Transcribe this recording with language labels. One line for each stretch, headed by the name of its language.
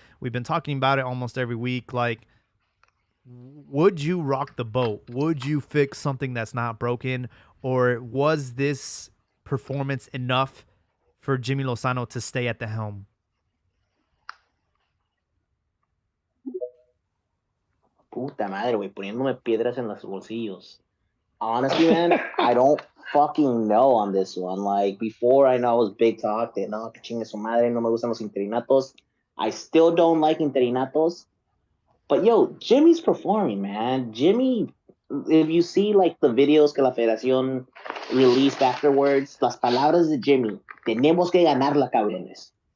English: We've been talking about it almost every week. Like, would you rock the boat? Would you fix something that's not broken? Or was this performance enough for Jimmy Lozano to stay at the helm?
Spanish: Puta madre, güey, poniéndome piedras en los bolsillos.
English: Honestly, man, I don't fucking know on this one. Like, before, I know it was big talk that,
Spanish: no, que chingue su madre, no me gustan los interinatos.
English: I still don't like interinatos. But, yo, Jimmy's performing, man.
Spanish: Jimmy,
English: if you see, like, the videos
Spanish: que la federación
English: released afterwards,
Spanish: las palabras de Jimmy, tenemos que ganarla, cabrones.